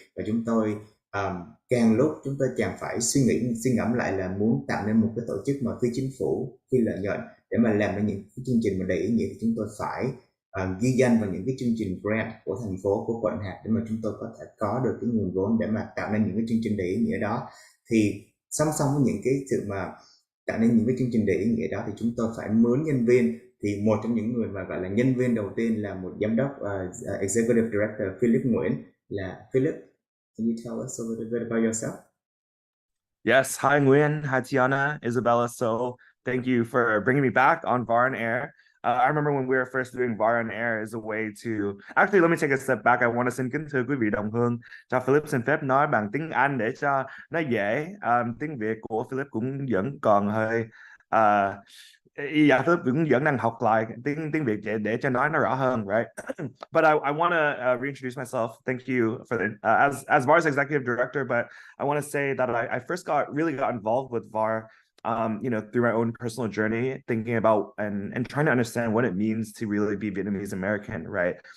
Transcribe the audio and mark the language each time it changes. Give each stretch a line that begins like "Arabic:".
Vietnamese: Và chúng tôi càng lúc chúng tôi càng phải suy ngẫm lại là muốn tạo nên một cái tổ chức mà phi chính phủ, phi lợi nhuận, để mà làm nên những cái chương trình mà đầy ý nghĩa, thì chúng tôi phải ghi danh vào những cái chương trình grant của thành phố, của quận hạt, để mà chúng tôi có thể có được cái nguồn vốn để mà tạo nên những cái chương trình đầy ý nghĩa đó. Thì song song với những cái sự mà tạo nên những cái chương trình đầy ý nghĩa đó, thì chúng tôi phải mướn nhân viên. Thì một trong những người mà gọi là nhân viên đầu tiên là một giám đốc Executive Director Philip Nguyen.
English: Là Philip, can you tell us a little bit about yourself? Yes, hi Nguyen, hi Tiana, Isabella. So thank you for bringing me back on VAR on Air. I remember when we were first doing VAR on Air as a way to... Actually, let me take a step back. I want to
Vietnamese: xin kính thưa quý vị đồng hương, cho Philip xin phép nói bằng tiếng Anh để cho nó dễ. Tiếng Việt của Philip cũng vẫn còn hơi... Dạ, Philip cũng vẫn đang học lại tiếng Việt để cho nói nó rõ hơn, right?
English: But I want to reintroduce myself. Thank you for as VAR's executive director. But I want to say that I first really got involved with VAR, through my own personal journey, thinking about and trying to understand what it means to really be Vietnamese American, right?